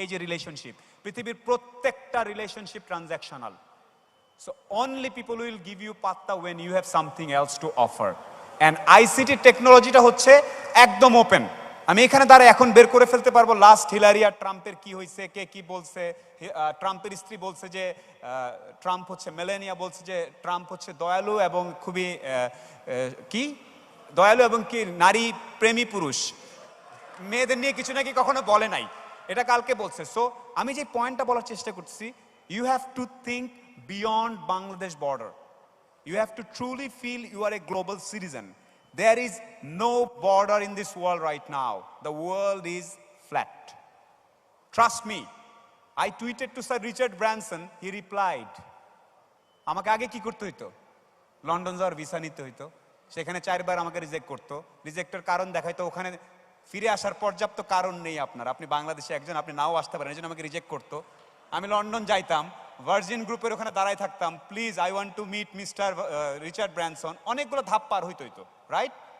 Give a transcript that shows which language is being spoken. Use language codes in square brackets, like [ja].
[bn] এই যে রিলেশনশিপ, পৃথিবীর প্রত্যেকটা relationship transactional. [en] So only people will give you patta when you have something else to offer. [bn] And ICT টেকনোলজিটা হচ্ছে একদম open. আমি এখানে দ্বারা এখন বের করে ফেলতে পারবো লাস্ট হিলারি আর ট্রাম্পের কি হয়েছে, কে কি বলছে। ট্রাম্পের স্ত্রী বলছে যে ট্রাম্প হচ্ছে, মেলেনিয়া বলছে যে ট্রাম্প হচ্ছে দয়ালু এবং খুবই কি দয়ালু এবং কি নারী প্রেমী পুরুষ, মেয়েদের নিয়ে কিছু নাকি কখনো বলে নাই, এটা কালকে বলছে। [en] so [bn] আমি যে পয়েন্টটা বলার চেষ্টা করছি, [en] you have to think beyond Bangladesh border. You have to truly feel you are a global citizen. There is no border in this world right now. The world is flat. Trust me. I tweeted to Sir Richard Branson, he replied. [bn] আমাকে আগে কি করতে হইতো, London যাওয়ার visa নিতে হইতো, সেখানে 4 বার আমাকে রিজেক্ট করতো, রিজেক্টের কারণ দেখাইতো, ওখানে ফিরে আসার পর্যাপ্ত কারণ নেই আপনার, আপনি বাংলাদেশে একজন, আপনি নাও আসতে পারেন, এই জন্য আমাকে রিজেক্ট করতো। আমি লন্ডন যাইতাম, ভার্জিন গ্রুপের ওখানে দাঁড়ায় থাকতাম, [en] please I want to meet mister Richard Branson, [bn] অনেকগুলো ধাপ পার হইতো, রাইট?